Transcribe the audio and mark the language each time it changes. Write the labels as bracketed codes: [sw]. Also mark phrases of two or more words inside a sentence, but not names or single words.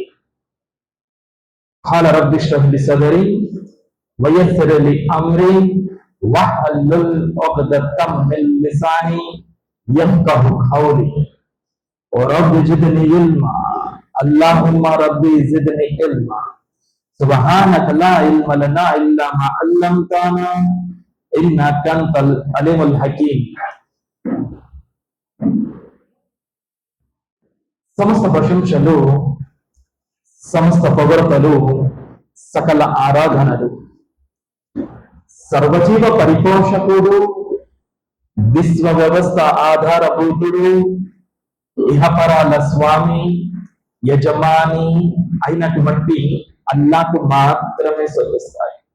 [ar] قال رب اشرح لي صدري ويسر لي أمري واحلل عقدة من لساني يفقهوا قولي ورب زدني علما. اللهم ربي زدني علما. سبحانك لا علم لنا إلا ما علمتنا إنك أنت العليم الحكيم. [te] సమస్త ప్రశంసలు, సమస్త పొగడ్తలు, సకల ఆరాధనలు సర్వజీవ పరిపోషకుడు, విశ్వ వ్యవస్థ ఆధారభూతుడు, ఇహపరాల స్వామి, యజమాని అయినటువంటి అల్లాహ్కు మాత్రమే సొంతస్తాయి.